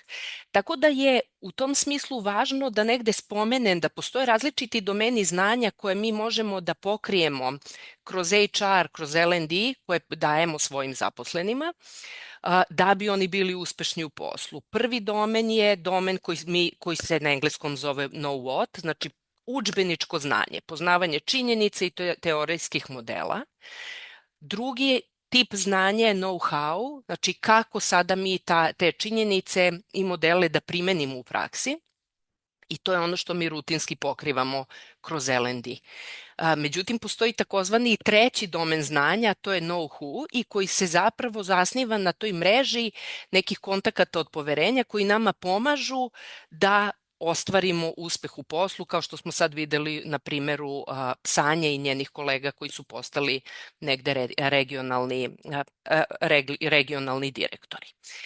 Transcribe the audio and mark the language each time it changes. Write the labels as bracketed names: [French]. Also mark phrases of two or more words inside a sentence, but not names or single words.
[Serbian] Tako da je u tom smislu važno da negde spomenem da postoje različiti domeni znanja koje mi možemo da pokrijemo kroz HR, kroz L&D koje dajemo svojim zaposlenima da bi oni bili uspešni u poslu. Prvi domen je domen koji se na engleskom zove [English] know what, [Serbian] znači udžbeničko znanje, poznavanje činjenica i teorijskih modela. Drugi tip znanja je know-how, znači kako sada mi te činjenice i modele da primenimo u praksi i to je ono što mi rutinski pokrivamo kroz L&D. Međutim, postoji takozvani treći domen znanja, to je know-who i koji se zapravo zasniva na toj mreži nekih kontakata od poverenja koji nama pomažu da ostvarimo uspeh u poslu, kao što smo sad videli na primeru Sanje i njenih kolega koji su postali negde regionalni direktori.